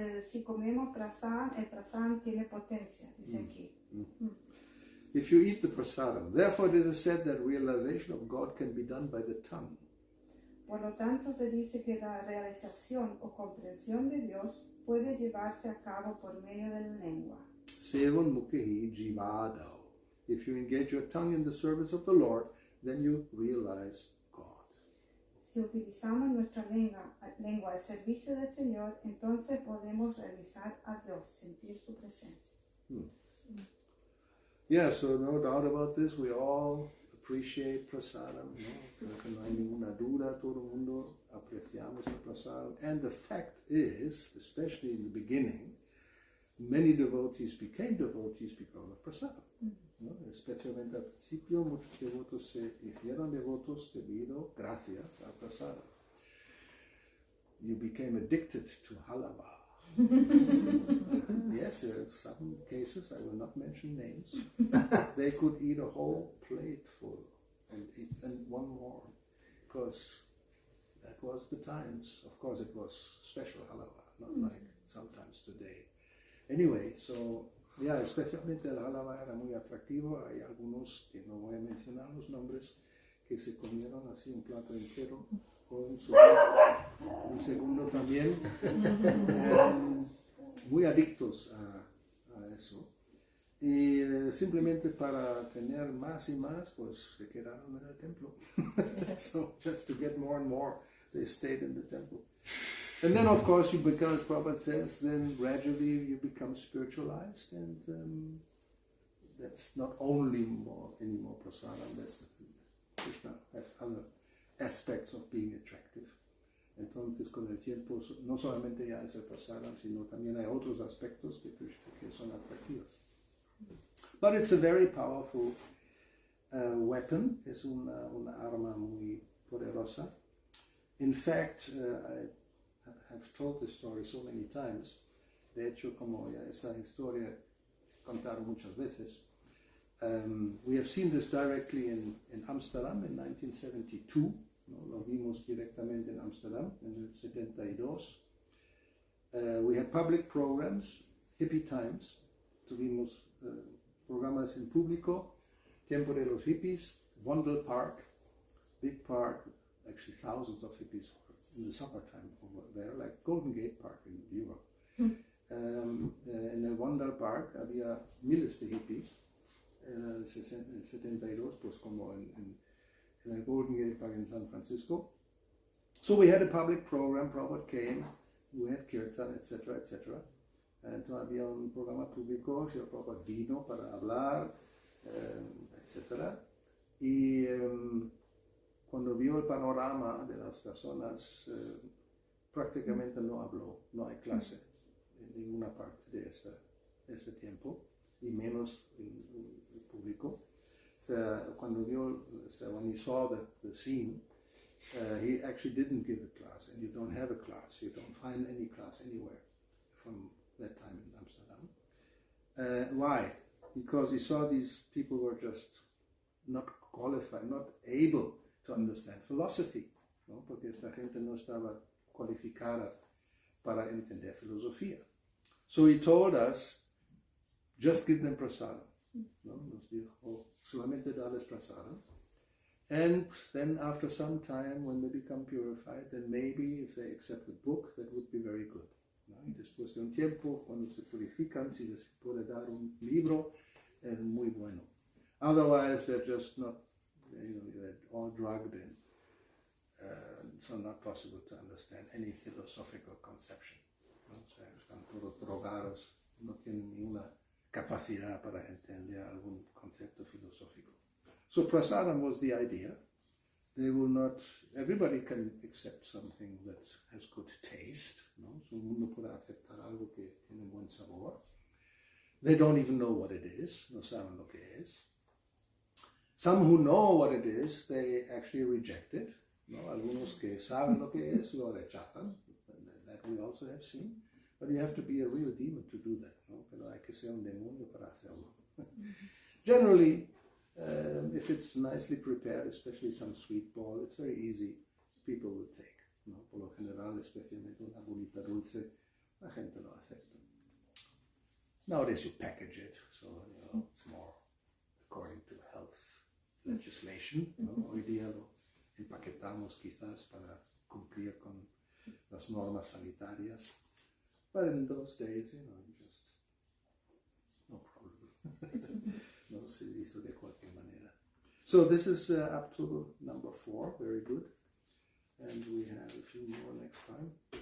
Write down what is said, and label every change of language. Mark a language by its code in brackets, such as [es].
[es] Si comemos Prasad, el Prasad tiene potencia, dice aquí. [en] If you eat the Prasadam, therefore it is said that realization of God can be done by the tongue. [es] Por lo tanto, se dice que la realización o comprensión de Dios puede llevarse a cabo por medio de la lengua. [sa] Sevan mukhi jivadao. [en] If you engage your tongue in the service of the Lord, then you realize God. [es] Si utilizamos nuestra lengua al servicio del Señor, entonces podemos realizar a Dios, sentir su presencia. [en] Yeah, so no doubt about this. We all appreciate prasadam. [es] No hay ninguna duda. Todo el mundo apreciamos el prasadam. [en] And the fact is, especially in the beginning, many devotees became devotees because of prasadam. [es] ¿No? Especialmente al principio, muchos devotos se hicieron devotos debido gracias al prasadam. [en] You became addicted to halava. Yes, there are some cases, I will not mention names, they could eat a whole plate full and one more, because that was the times. Of course it was special halava, not like sometimes today. Anyway, so yeah, [es] especialmente el halava era muy atractivo. Hay algunos, que no voy a mencionar los nombres, que se comieron así un plato entero con un segundo también, muy adictos a eso, y simplemente para tener más y más, pues se quedaron en el templo. [en] So just to get more and more, they stayed in the temple. And then of course you become, as Prabhupada says, then gradually you become spiritualized, and that's not only any more prasadam, that's Krishna has other aspects of being attractive. [es] Entonces con el tiempo no solamente ya es el prasadam, sino también hay otros aspectos de Krishna que son atractivos. [en] But it's a very powerful weapon, [es] es una arma muy poderosa. [en] In fact, I have told this story so many times. [es] De hecho, como ya esa historia contaron muchas veces. [en] We have seen this directly in Amsterdam in 1972. [es] ¿No? Lo vimos directamente en Amsterdam en el 72. [en] We had public programs, hippie times. [es] Tuvimos programas en público, tiempo de los hippies, [en] Wondel Park, big park, actually thousands of hippies in the summertime over there, like Golden Gate Park in Europe. [es] En el Wondel Park había miles de hippies. En el 72, pues como en el Golden Gate Park in San Francisco. [en] So we had a public program, Prabhupada came, we had kirtan, etc., etc. [es] Entonces había un programa público, Prabhupada vino para hablar, etc. Y cuando vio el panorama de las personas, prácticamente no habló, no hay clase en ninguna parte de este tiempo, y menos en el público. Cuando vio, [en] when he saw the scene, he actually didn't give a class, and you don't have a class, you don't find any class anywhere from that time in Amsterdam. Why? Because he saw these people were just not qualified, not able to understand philosophy, ¿no? [es] Porque esta gente no estaba cualificada para entender filosofía. [en] So he told us, just give them prasadam. ¿No? [es] Nos dijo, solamente darles prasadam. [en] And then after some time, when they become purified, then maybe if they accept the book, that would be very good. [es] ¿No? Y después de un tiempo, cuando se purifican, si les puede dar un libro, es muy bueno. [en] Otherwise, they're just not, they're all drugged in. So not possible to understand any philosophical conception. ¿No? [es] O sea, están todos drogados, no tienen ninguna capacidad para entender algún concepto filosófico. [en] So prasadam was the idea. They will not, everybody can accept something that has good taste, ¿no? [es] So el mundo puede aceptar algo que tiene buen sabor. [en] They don't even know what it is, [es] no saben lo que es. [en] Some who know what it is, they actually reject it, ¿no? [es] Algunos que saben lo que es, lo rechazan. [en] That we also have seen, but you have to be a real demon to do that, no? [es] Pero hay que ser un demonio para hacerlo. [en] Generally, if it's nicely prepared, especially some sweet ball, it's very easy, people will take, no? [es] Por lo general, especialmente una bolita dulce, la gente lo acepta. [en] Nowadays you package it, so it's more according to health legislation, ¿no? [es] Hoy día lo empaquetamos quizás para cumplir con las normas sanitarias, [en] but in those days, just no problem. [es] No, se hizo de cualquier manera. [en] So this is up to number 4, very good, and we have a few more next time.